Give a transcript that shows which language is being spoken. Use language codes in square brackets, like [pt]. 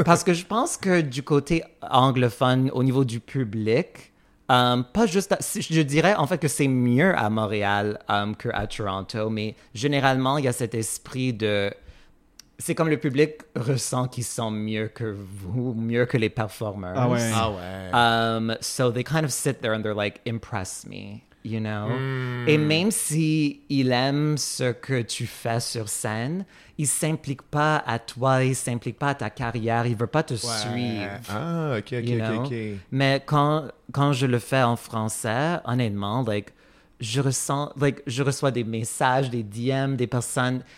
[fr] Parce que je pense que du côté anglophone, au niveau du public, pas juste... je dirais en fait que c'est mieux à Montréal qu'à Toronto, mais généralement, il y a cet esprit de... c'est comme le public ressent qu'ils sont mieux que vous, mieux que les performers. Ah ouais. Ah ouais. [en] So they kind of sit there and they're like, impress me, you know? Mm. [fr] Et même s'ils aiment ce que tu fais sur scène, ils ne s'impliquent pas à toi, ils ne s'impliquent pas à ta carrière, ils ne veulent pas te suivre. Ah, OK. Mais quand, quand je le fais en français, honnêtement, like, je ressens, like, je reçois des messages, des DM, des personnes.